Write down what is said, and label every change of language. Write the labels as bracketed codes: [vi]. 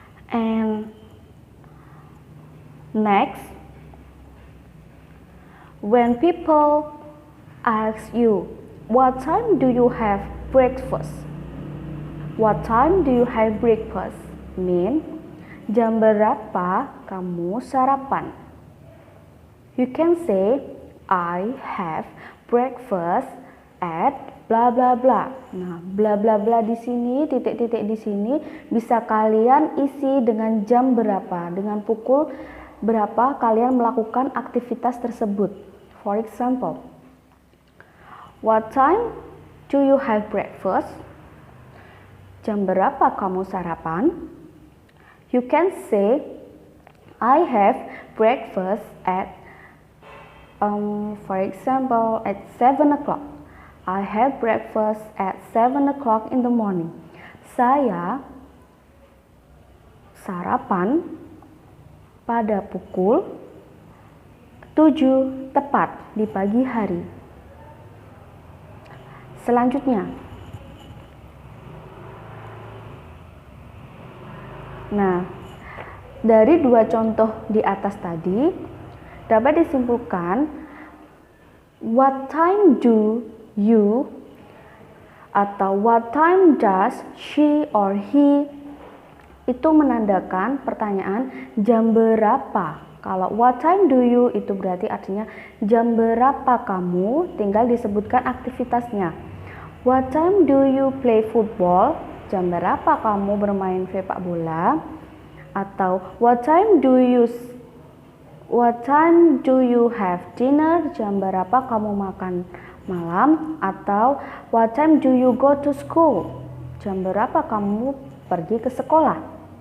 [en] And next, when people ask you what time do you have breakfast, what time do you have breakfast mean [id] jam berapa kamu sarapan. [en] You can say I have breakfast at bla bla bla. [id] Nah, bla bla bla di sini, titik-titik di sini bisa kalian isi dengan jam berapa, dengan pukul berapa kalian melakukan aktivitas tersebut. [en] For example, what time do you have breakfast? [id] Jam berapa kamu sarapan? [en] You can say I have breakfast at for example, at 7 o'clock. I have breakfast at 7 o'clock in the morning. [id] Saya sarapan pada pukul 7 tepat di pagi hari. Selanjutnya, nah, dari dua contoh di atas tadi, Dapat disimpulkan, [en] what time do you atau what time does she or he [id] itu menandakan pertanyaan jam berapa. Kalau [en] what time do you [id] itu berarti artinya jam berapa kamu, tinggal disebutkan aktivitasnya. [en] What time do you play football? [id] Jam berapa kamu bermain sepak bola? Atau [en] what time do you have dinner? [id] Jam berapa kamu makan malam? Atau [en] what time do you go to school? [id] Jam berapa kamu pergi ke sekolah?